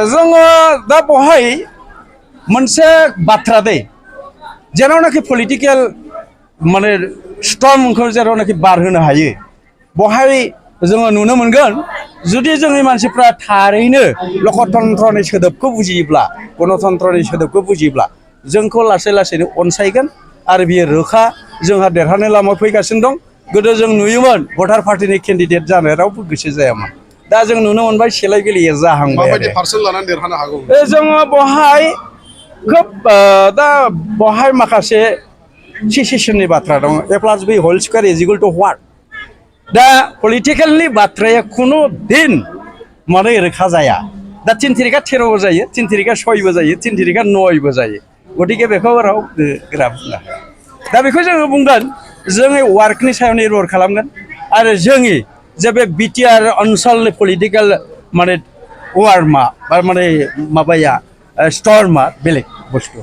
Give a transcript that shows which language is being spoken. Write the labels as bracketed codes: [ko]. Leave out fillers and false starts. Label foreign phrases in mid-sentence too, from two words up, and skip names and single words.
[brx] जोङो दा बहाय मोनसे बाथ्रा दै जेरावनाखि पलिटिकेल माने स्टर्मखौ जेरावनाखि बारहोनो हायो बहाय जोङो नुनो मोनगोन जुदि जोंनि मानसिफ्रा थारैनो लकतन्त्रनि सोदोबखौ बुजियोब्ला गणतन्त्रनि सोदोबखौ बुजियोब्ला जोंखौ लासै लासैनो अनसायगोन आरो बियो रोखा जोंहा देरहानाय लामायाव फैगासिनो दं गोदो जों नुयोमोन भटार पार्टिनि केन्डिडेट जानो रावबो गोसो जायामोन दा जों नुनो मोनबाय सेलाय बेलेया जाहांबाय माबायदि पार्सेन्ट लानानै देरहानो हागौ जोङो बहाय खोब दा बहाय माखासे सेसेसननि बाथ्रा दं [en] a plus b whole square is equal to [brx] व्हाट दा पलिटिकेलनि बाथ्राया खुनु दिन माने रोखा जाया दा 3 तिरिका 13बो जायो 3 तिरिका 6बो जायो 3 तिरिका 9बो जायो गतिके बेखौ रावबो गोरा बुंनो हाया दा बेखौ जोङो बुंगोन जोंनि वार्कनि सायाव निर्भर खालामगोन आरो जोंनि जे बे बिटिआर ओनसोलनि पलिटिकेल माने वार्मा बा माने माबाया स्टर्मा बेलेग बुस्थु